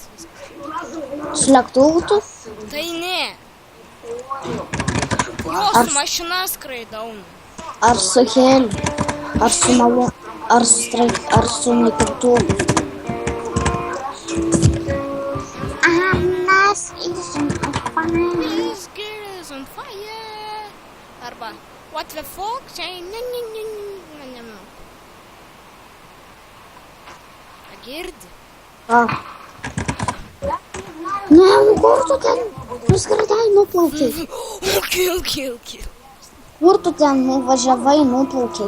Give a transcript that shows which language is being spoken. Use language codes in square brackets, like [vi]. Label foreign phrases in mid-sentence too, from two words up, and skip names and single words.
[lt] Su lėktuvu tu? Tai ne. Jo, su mašina skraidau. Ar su heliu, ar su malu, ar su naikintuvų. [en] Anas is on fire. This girl is on fire. Arba, what the fuck? [lt] Čia, ne. Girdi? Ką? Ne, kur tu ten nuskridai nuplaukiai? [en] Kill. [lt] Kur tu ten nuvažiavai nuplaukiai?